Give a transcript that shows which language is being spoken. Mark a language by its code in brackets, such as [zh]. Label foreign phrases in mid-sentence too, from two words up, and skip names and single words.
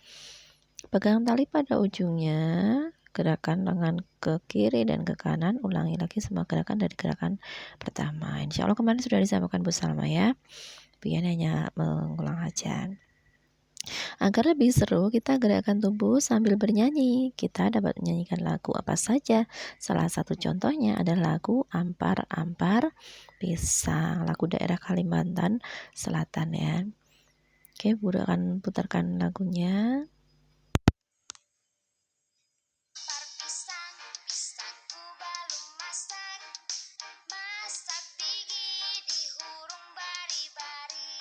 [id] Pegang tali pada ujungnya, gerakan tangan ke kiri dan ke kanan, ulangi lagi semua gerakan dari gerakan pertama. Insya Allah kemarin sudah disampaikan Bu Salma ya, Pian hanya mengulang aja. Agar lebih seru, kita gerakan tubuh sambil bernyanyi. Kita dapat menyanyikan lagu apa saja. Salah satu contohnya adalah lagu Ampar-Ampar Pisang, lagu daerah Kalimantan Selatan ya. Oke, Bu akan putarkan lagunya. [bjn] Ampar pisang, pisangku belum masak. Masak gigi dihurung bari-bari.